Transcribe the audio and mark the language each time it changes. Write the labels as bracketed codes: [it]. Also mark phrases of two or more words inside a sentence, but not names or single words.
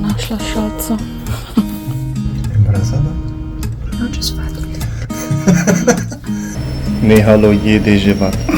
[sl] našla šalco. [es] Embarazada? [en] No, just fat. [sl] Nehalo je deževati.